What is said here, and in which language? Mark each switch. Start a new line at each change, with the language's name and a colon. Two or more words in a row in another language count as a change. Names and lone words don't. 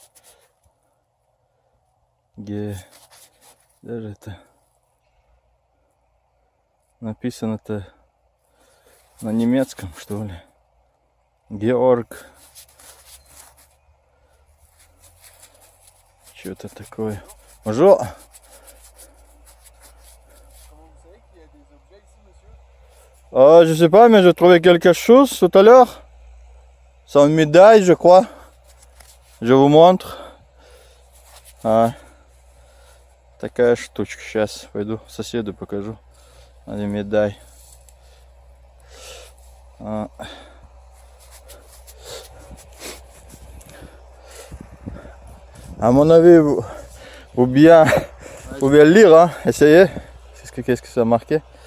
Russian: Даже это написано-то на немецком, что ли. Георг. Что-то такое.
French: Bonjour. Je sais pas, mais j'ai trouvé quelque chose tout à l'heure. C'est une médaille, je crois. Je vous montre.
Russian: Такая штучка. Сейчас пойду соседу покажу.
French: Allez, médaille. À mon avis, vous pouvez lire, hein? Essayez. Qu'est-ce que ça a marqué?